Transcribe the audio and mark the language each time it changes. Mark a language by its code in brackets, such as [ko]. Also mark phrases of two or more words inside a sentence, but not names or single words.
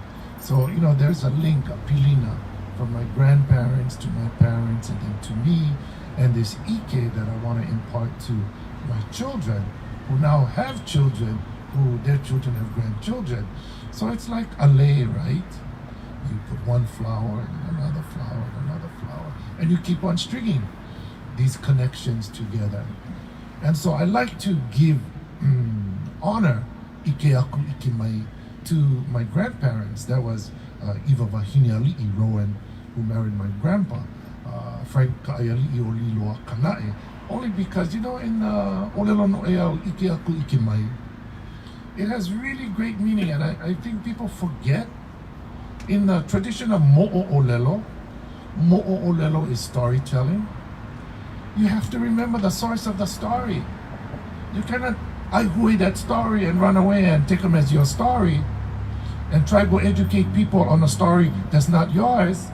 [en] So, you know, there's a link, a pilina, from my grandparents to my parents and then to me, and this ʻIKE that I want to impart to my children, who now have children, who their children have grandchildren. So it's like a lei, right? You put one flower and another flower and another flower, and you keep on stringing these connections together. And so I like to give honor, [haw] ʻIKE aku ʻIKE mai, [en] to my grandparents. That was Iwa Wahine Rowan, who married my grandpa, Frank Ka'aiali'i o Liloa Kanae. Only because, you know, in [haw] Olelo no e au ʻIKE aku ʻIKE mai, [en] it has really great meaning, and I think people forget. In the tradition of mo'olelo is storytelling. You have to remember the source of the story. You cannot AUWE that story and run away and take them as your story and try to educate people on a story that's not yours.